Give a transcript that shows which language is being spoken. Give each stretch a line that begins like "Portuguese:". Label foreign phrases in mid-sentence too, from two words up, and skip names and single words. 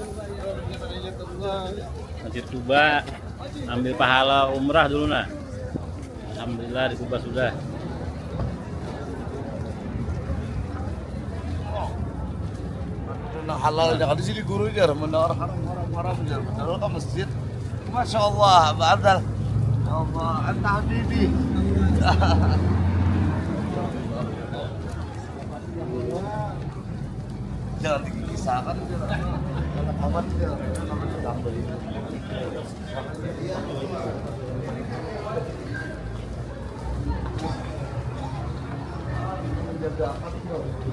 Banjar: Masjid Kuba, ambil pahala umrah dulu nah. Alhamdulillah di Kuba sudah. Nah halal jangan di sini guru jar, menawar haram jar, menawar ke masjid.
Arabic: Masya Allah, badal. Ya Allah, anta habibi.
Banjar: Jangan dikisahkan jar. Aman jar, aman sedang beli. Menjaga apa jar?